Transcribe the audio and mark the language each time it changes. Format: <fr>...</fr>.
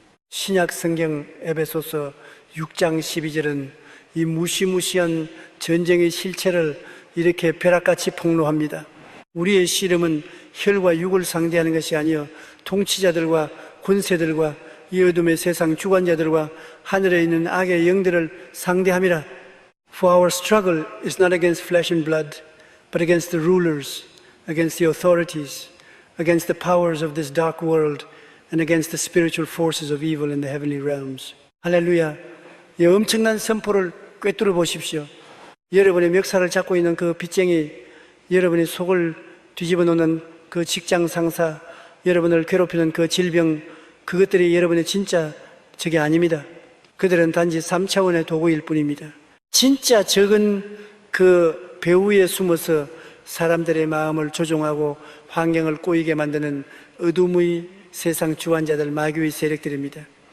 <ko>신약 성경 에베소서 6장 12절은 이 무시무시한 전쟁의 실체를 이렇게 벼락같이 폭로합니다. 우리의 씨름은 혈과 육을 상대하는 것이 아니요 통치자들과 군세들과 이 어둠의 세상 주관자들과 하늘에 있는 악의 영들을 상대함이라.</ko> <en>For our struggle is not against flesh and blood, but against the rulers, against the authorities, against the powers of this dark world, and against the spiritual forces of evil in the heavenly realms.</en> <ko>할렐루야. 이 엄청난 선포를 꿰뚫어 보십시오. 여러분의 멱살을 잡고 있는 그 빚쟁이, 여러분의 속을 뒤집어 놓는 그 직장 상사, 여러분을 괴롭히는 그 질병, 그것들이 여러분의 진짜 적이 아닙니다. 그들은 단지 3차원의 도구일 뿐입니다. 진짜 적은 그 배후에 숨어서 사람들의 마음을 조종하고 환경을 꼬이게 만드는 어둠의 세상 주관자들, 마귀의 세력들입니다.</ko>